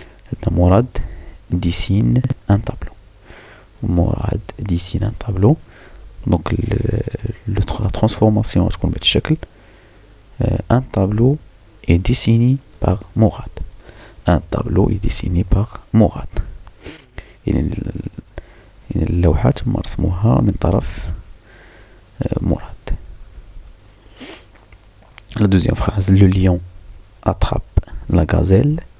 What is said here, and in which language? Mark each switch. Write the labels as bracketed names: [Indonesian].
[French] عندنا مراد dessine un tableau. مراد dessine un tableau. Donc la transformation [Arabic] تكون بهذا الشكل: [French] un tableau est dessiné par Mourad. Un tableau est dessiné par Mourad. [Arabic] يعني اللوحة تم رسمها من طرف مراد. [French] La deuxième phrase: le lion attrape la gazelle.